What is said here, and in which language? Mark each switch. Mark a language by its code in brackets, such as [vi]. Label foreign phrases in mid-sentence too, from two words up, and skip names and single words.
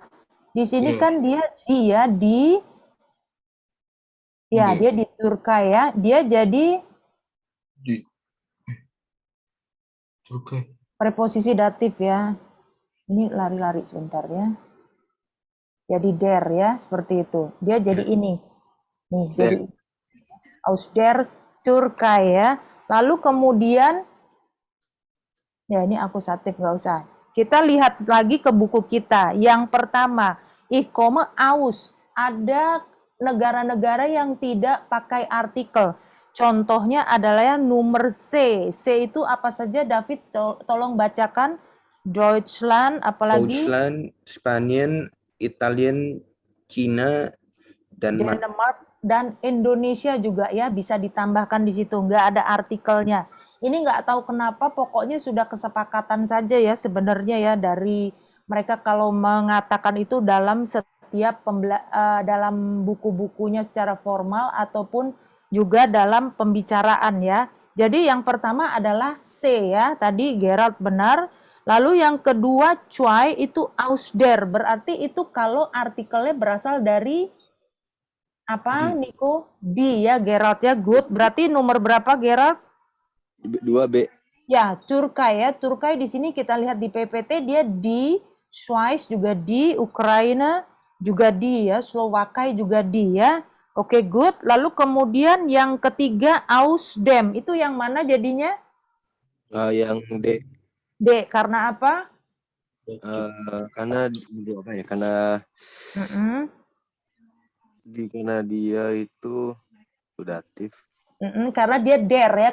[id] Di sini kan dia dia di Turkai ya. Dia jadi Di Turkai. Preposisi datif ya. Ini lari-lari sebentar ya. Jadi der ya, seperti itu. Dia jadi ini. Nih, jadi [de] aus der Türkei [id] ya. Lalu kemudian, ya ini akusatif, nggak usah. Kita lihat lagi ke buku kita. Yang pertama, [de] ich komme aus. [id] Ada negara-negara yang tidak pakai artikel. Contohnya adalah yang nomor C. C itu apa saja, David? Tolong bacakan. Deutschland, apalagi? Deutschland, Spanien, Italian, Cina, Denmark dan Indonesia juga ya bisa ditambahkan di situ, nggak ada artikelnya. Ini nggak tahu kenapa, pokoknya sudah kesepakatan saja ya sebenarnya ya dari mereka kalau mengatakan itu dalam setiap dalam buku-bukunya secara formal ataupun juga dalam pembicaraan ya. Jadi yang pertama adalah C ya, tadi Gerald benar. Lalu yang kedua, Choi itu [de] aus der, [id] berarti itu kalau artikelnya berasal dari apa, Niko? Di ya, Gerald ya, good. Berarti nomor berapa, Gerald? 2B. Ya, Turkai ya. Turkai di sini kita lihat di PPT dia di, Schweiz juga di, Ukraina juga di ya, Slowakia juga di ya. Oke, good. Lalu kemudian yang ketiga, [de] aus dem. [id] Itu yang mana jadinya? Yang D. D, karena apa? Karena apa ya? Karena dia itu datif. Karena dia der ya.